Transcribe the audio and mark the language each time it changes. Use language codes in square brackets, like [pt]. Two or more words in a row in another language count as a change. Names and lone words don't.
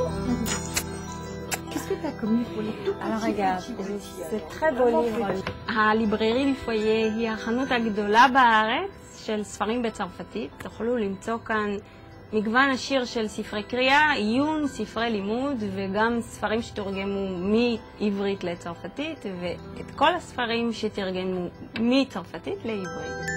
[fr] Qu'est-ce que tu as commis pour les tout petits? Alors regarde, c'est très beau livre. [he] הליבררי לפויה היא החנות הגדולה בארץ של ספרים בצרפתית. תוכלו למצוא כאן מגוון עשיר של ספרי קריאה, עיון, ספרי לימוד וגם ספרים שתורגמו מעברית לצרפתית ואת כל הספרים שתרגמו מצרפתית לעברית.